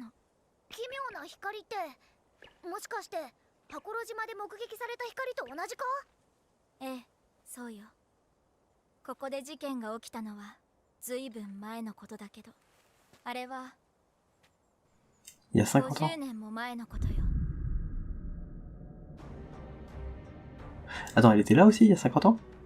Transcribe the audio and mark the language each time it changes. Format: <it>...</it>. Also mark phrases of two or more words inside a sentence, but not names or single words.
<ja>奇妙な光って、もしかして箱呂島で目撃された光と同じか？ええ、そうよ。ここで事件が起きたのはずいぶん前のことだけど、あれは50年も前のことよ。</ja> <fr>Attends, elle était là aussi il y a 50 ans?</fr>